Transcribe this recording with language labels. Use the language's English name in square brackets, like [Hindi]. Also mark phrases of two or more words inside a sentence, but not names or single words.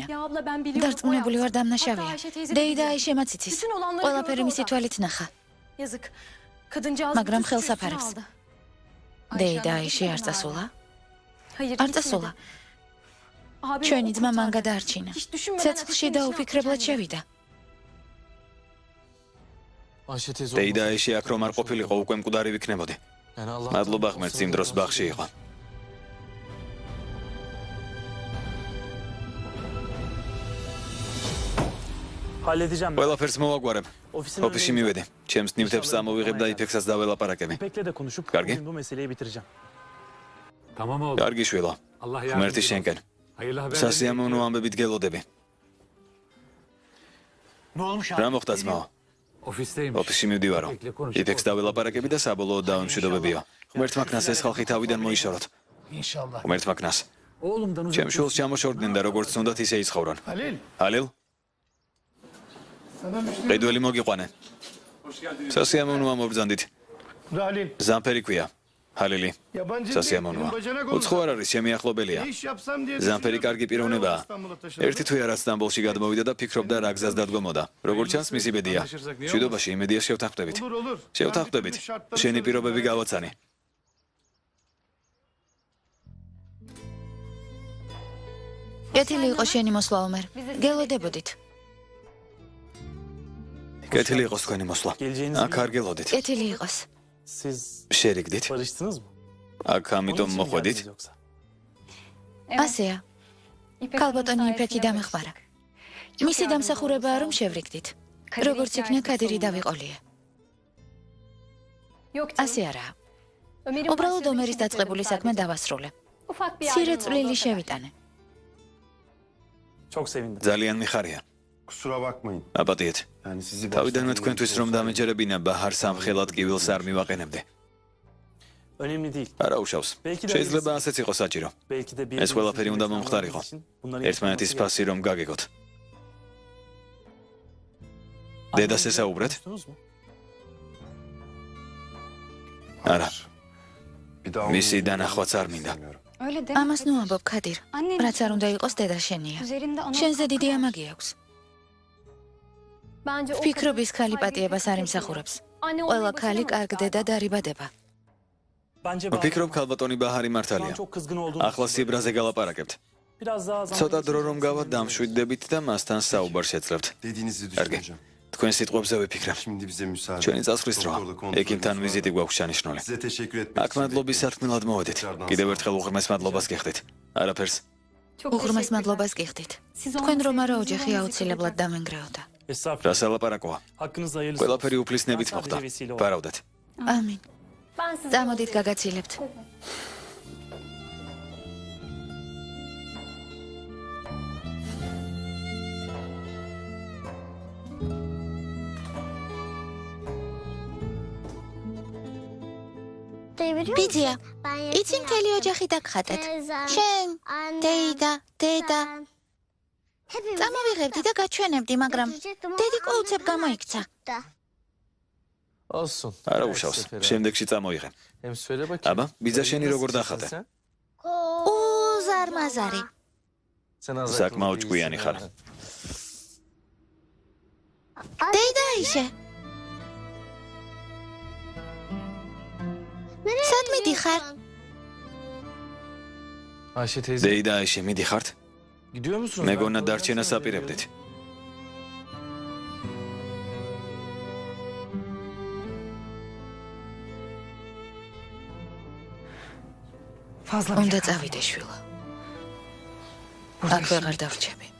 [Turkish] Ya abla ben biliyorum. [Georgian] დარწმუნებული ვარ დამნაშავეა. დეიდა აიშემაც იცის. ყველაფერი მისი თვალით ნახა. [Turkish] Yazık. Kadıncağız [Georgian] Მაგრამ [Turkish] bütün [Georgian] ხელს [Turkish] stresini [Georgian] აფარებს. [Turkish] aldı. [Georgian] დეიდა აიში არ წასულა? [Turkish] Hayır. [Georgian] არ [Turkish] gitmedi. [Georgian] წასულა. [Turkish] Abim [Georgian] ჩვენი [Turkish] o [Georgian] ძმა მან [Turkish] kurtardı. [Georgian] გადაარჩინა. [Turkish] Hiç düşünmeden [Georgian] ცეცხლში [Turkish] ateşin [Georgian] და [Turkish] içine [Georgian] უფიქრებლად [Turkish] attı [Georgian] შევიდა. [Turkish] Ayşe teyze [Georgian] დეიდა [Turkish] olmasa- [Georgian] ეში აქ რომ არ ყოფილიყო უკვე მკვდარი ვიქნებოდი. [Turkish] Yani Allah. [Georgian] მადლობა ღმერთს იმ დროს ბაღში იყო. [Turkish] Halledeceğim ben. [Georgian] ყველაფერს მოვაგვარებ. [Turkish] Ofisin [Georgian] ოფისში მივედი. ჩემს ნივთებს ამოვიღებ და იფექსაც დაველაპარაკები. [Turkish] İpek'le de konuşup [Georgian] Kargi? [Turkish] bugün bu meseleyi bitireceğim. Tamam oğlum. [Georgian] კარგი შვილო. [Turkish] Allah [Georgian] ღმერთი [Turkish] yardımcın olsun. [Georgian] შენკენ. [Turkish] Hayırlı haberler. [Georgian] სასიამოვნო ამბებით გელოდები. [Turkish] Ne olmuş [Georgian] რა მოხდა ძმაო? [Turkish] Ofisteymiş. [Georgian] ოფისში მივდივარო. [Turkish] İpek'le konuşup [Georgian] იფექს დაველაპარაკები და საბოლოოდ დაუნშვიდობებიო. ღმერთმა ქნას ეს ხალხი თავიდან მოიშოროთ. [Turkish] İnşallah. [Georgian] ღმერთმა ქნას. [Turkish] Oğlumdan uzak. [Georgian] ჩემ შულს ჩამოშორდნენ და როგორც უნდათ ისე იცხოვრონ. ჰალილ? ყიდველი მოგიყვანე. სასიამოვნო ამობრძანდით. Halil, ზამფერი ქვია. ჰალილი. [Turkish] yabancı [Georgian] სასიამოვნოა. უცხო არ არის, ჩემი ახლობელია. [Turkish] iş yapsam diye [Georgian] ზამფერი კარგი პიროვნებაა. ერთი თვე არა სტამბოლში გადმოვიდა და ფიქრობდა რა გზას დადგომოდა. როგორც ჩანს, მისი ბედია. მშვიდობაში იმედია შევთანხმდებით. [Turkish] Olur olur. [Georgian] შევთანხმდებით. შენი პირობები გავაცანი. კეთილი იყო შენი მოსვლა ომერ. გელოდებოდით. კეთილი იყოს თქვენი მოსვლა. [Turkish] Geleceğinizi [Georgian] აქ არ გელოდით. კეთილი იყოს. [Turkish] Siz [Georgian] შერიგდით? [Turkish] barıştınız mı? [Georgian] აქ ამიტომ [Turkish] Onun için mi [Georgian] მოხვედით? [Turkish] geldiniz yoksa? [Georgian] ასეა. ქალბატონი იფექი დამეხმარა. მისი დამსახურებაა რომ შევრიგდით. როგორც იქნა კადირი დავიყოლია. ასე არაა. უბრალოდ ომერის დაწყებული საქმე დავასრულე. მცირე წვლილი შევიტანე. [Turkish] Çok sevindim. [Georgian] ძალიან მიხარია. [Turkish] Kusura bakmayın. [Georgian] აპატიეთ. [Turkish] Yani sizi [Georgian] თავიდანვე თქვენთვის რომ დამეჯერებინა ბაჰარ სამხელად კივილს არ მივაყენებდი. [Turkish] Önemli değil. [Georgian] არა უშავს. შეიძლება ასეც იყოს საჭირო. [Turkish] Belki de bir [Georgian] ეს ყველაფერი უნდა მომხდარიყო. ერთმანეთის ფასი რომ გაგეგოთ. დედას ესაუბრეთ? არა. [Turkish] Bir daha [Georgian] მისი დანახვაც არ მინდა. [Turkish] Öyle deme. [Georgian] ამას ნუ ამბობ ქადირ. [Turkish] Annen [Georgian] რაც არ უნდა იყოს დედა შენია. [Turkish] üzerinde ona [Georgian] შენზე დიდი ამაგი აქვს. ფიქრობის ქალი პატიებას არ იმსახურებს. ყველა ქალი კარგ დედა დარიბადება. [Turkish] Bence [Georgian] ვფიქრობ ქალბატონი ბაჰარი [Turkish] Şu an [Georgian] მართალია. [Turkish] çok kızgın olduğunu [Georgian] ახლა სიბრაზე galaparakebt. [Turkish] Biraz daha zaman [Georgian] ცოტა დრო რომ გავა დამშვიდდებით და მასთან საუბარ შეძლებთ. [Turkish] dediğinizi [Georgian] კარგი. [Turkish] düşüneceğim. [Georgian] თქვენ სიტყვებზე ვიფიქრებ. [Turkish] Şimdi bize müsaade. [Georgian] ჩვენი წასვლის დროა. [Turkish] Doktorla kontrol [Georgian] ექიმთან [Turkish] ediyoruz. [Georgian] ვიზიტი გვაქვს შენიშნული. [Turkish] Size teşekkür etmek [Georgian] აქ მადლობის სარქმილად მოვედით. კიდევ ერთხელ უღრმეს მადლობას გიხდით. არაფერს. უღრმეს მადლობას გიხდით. თქვენ რომ არა ოჯახი აუცილებლად დამენგრეოდა. [Turkish] Estağfurullah. [Georgian] რა სალაპარაკოა? [Turkish] Hakkınızda hayırlısı. [Georgian] ყველაფერი უფლისნებით მოხდა. ვარავდეთ. ამინ. წამოდით გაგაცილებთ. ბიძია, იცი მთელი ოჯახი დაგხატეთ. შენ, დეიდა, დედა. წამოვიღებდი და გაჩვენებდი, მაგრამ დედი ყოუცებ გამოიქცა. [Turkish] Olsun. [Georgian] არა [Turkish] Her [Georgian] უშავს. [Turkish] sefere. [Georgian] შემდეგში წამოიღე. [Turkish] Hem söyle bakayım. [Georgian] აბა, ბიძა შენი [Turkish] Nasıl [Georgian] როგორ [Turkish] çıktın [Georgian] დახატე? [Turkish] sen? [Georgian] უზარმაზარი. [Turkish] Sen az [Georgian] საკმაოდ [Turkish] akıllı [Georgian] ჭკვიანი [Turkish] değilsin [Georgian] ხარ. [Turkish] ha. [Georgian] დეიდა აიშე. სად მიდიხარ? [Turkish] Ayşe teyze. [Georgian] დეიდა აიში მიდიხართ? [Turkish] Gidiyor musunuz? [Georgian] მეგონა [Turkish] Ben [Georgian] დარჩენას [Turkish] koordinasyonu [Georgian] აპირებდით. [Turkish] Fazla bir [Georgian] უნდა [Turkish] şey [Georgian] წავიდე შვილო. აქ ვეღარ დავრჩები.